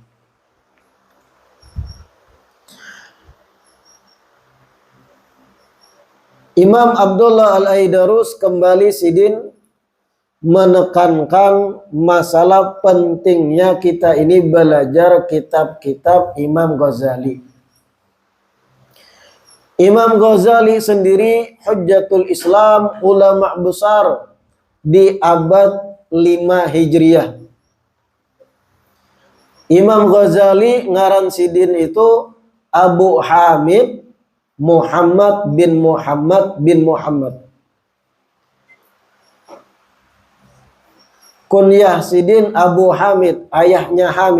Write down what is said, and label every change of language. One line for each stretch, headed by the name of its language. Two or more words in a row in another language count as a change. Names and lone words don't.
Indonesian: Imam Abdullah Al-Aidarus kembali sidin menekankan masalah pentingnya kita ini belajar kitab-kitab Imam Ghazali. Imam Ghazali sendiri Hujjatul Islam, ulama besar di abad 5 Hijriah. Imam Ghazali ngaran sidin itu Abu Hamid Muhammad bin Muhammad bin Muhammad. Kunyah sidin Abu Hamid, ayahnya Hamid.